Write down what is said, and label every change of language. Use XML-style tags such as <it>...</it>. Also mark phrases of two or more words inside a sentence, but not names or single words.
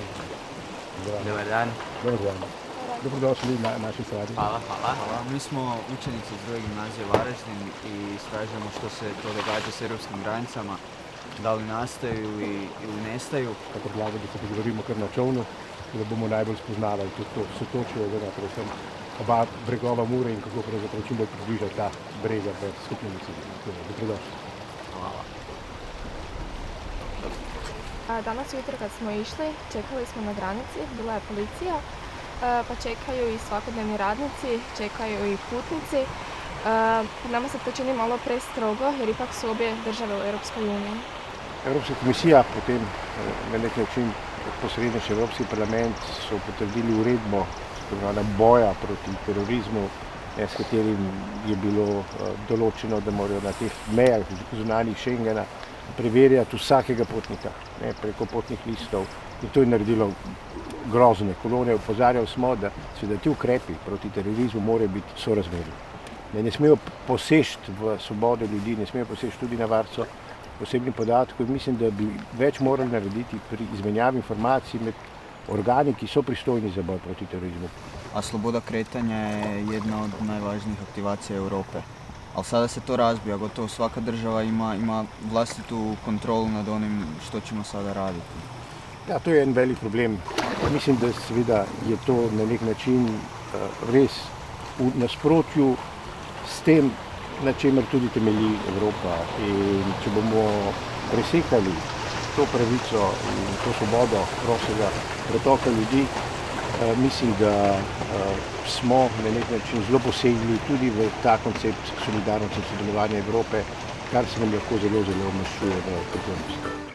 <hr>Dobar dan. Dobar dan.</hr> <sl>Dobrodošli na naši sredi. Hvala.</sl> <hr>Mi smo učenici iz druge gimnazije Varaždin i istražujemo što se to događa s europskim granicama, da li nastaju ili nestaju.</hr> <sl>Kako predlagam, da se pogovorimo kar na čovnu, da bomo najbolj spoznavali tudi to sotočje, predvsem oba bregova Mure in kako pravzaprav čim bolj približati ta brega v skupnemu cilju. Dobrodošli.</sl> <hr>Hvala. Danas ujutro kad smo išli, čekali smo na granici, bila je policija, pa čekaju i svakodnevni radnici, čekaju i putnici. Nama se to čini malo prestrogo jer ipak su obje države u Europskoj uniji.</hr> <sl>Evropska komisija, potem na nek način posredno še Evropski parlament so potrdili uredbo boja proti terorizmu, s katerim je bilo določeno, da morajo na teh mejah zunanjih Schengena preverjati vsakega potnika preko potnih listov. In to je naredilo grozne kolone. Opozarjali smo, da ti ukrepi proti terorizmu morajo biti sorazmerni. Ne smejo poseči v svobodo ljudi, ne smejo poseči tudi na varstvo osebnih podatkov. Mislim, da bi več morali narediti pri izmenjavi informacij med organi, ki so pristojni za boj proti terorizmu.</sl> <hr>A sloboda kretanja je jedna od najvažnijih aktivacija Europe. Ali sada se to razbija, gotovo svaka država ima vlastitu kontrolu nad onim što ćemo sada raditi.</hr> <sl>Ja, to je en velik problem. Mislim, da seveda je to na nek način res v nasprotju s tem, na čemer tudi temelji Evropa. In če bomo presekali to pravico in to svobodo prostega pretoka ljudi, mislim, da smo na nek način zelo posegli tudi v ta koncept solidarnosti in sodelovanja Evrope, kar se nam lahko zelo maščuje v prihodnosti.</sl>